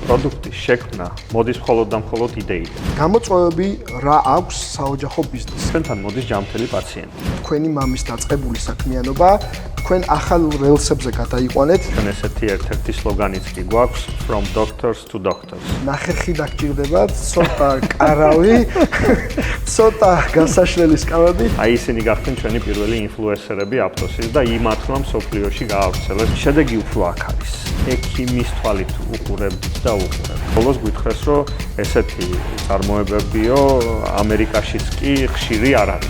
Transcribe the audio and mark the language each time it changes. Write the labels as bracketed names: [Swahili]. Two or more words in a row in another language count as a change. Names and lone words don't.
[Georgian] პროდუქტის შექმნა მოდის მხოლოდ და მხოლოდ იდეიდან. გამოწვევები რა აქვს საოჯახო ბიზნესს? ჩვენთან მოდის ჯანმრთელი პაციენტი. თქვენი მამის დაწყებული საქმიანობა თქვენ ახალ რელსებზე გადაიყვანეთ. ჩვენ ესეთი ერთ-ერთი სლოგანიც კი გვაქვს [English] from doctors to doctors. [Georgian] ნახერხი დაგჭირდებათ, ცოტა კარავი, ცოტა გასაშლელი სკამები. აი ისინი გახდნენ ჩვენი პირველი ინფლუენსერები აპტოსის და იმათმა მსოფლიოში გაავრცელეს. შედეგი უფრო აქ არის. ექიმის თვალით უყურებთ და უყურებთ. ბოლოს გითხრეს, რომ ესეთი წარმოებებიო ამერიკაშიც კი ხშირი არ არის.